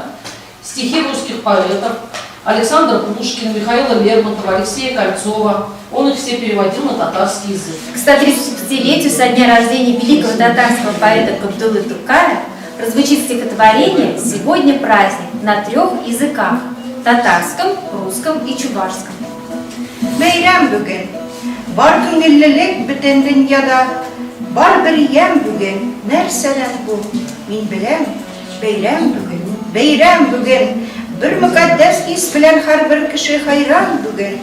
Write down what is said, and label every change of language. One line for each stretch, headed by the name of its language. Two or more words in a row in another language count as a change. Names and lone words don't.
Russian: Стихи русских поэтов, Александра Пушкина, Михаила Лермонтова, Алексея Кольцова. Он их все переводил на татарский язык. К 135-летию со дня рождения великого татарского поэта Габдуллы Тукая прозвучит стихотворение «Сегодня праздник» на 3 языках – татарском, русском и чувашском.
Tatar: Бәйрәм бүген, бар күңеллелек бөтен дөньяда, бар бер ям бүген, нәрсәдән бу? Мин беләм, бәйрәм бүген, бер мөкаддәс ис белән һәрбер кеше хайран бүген.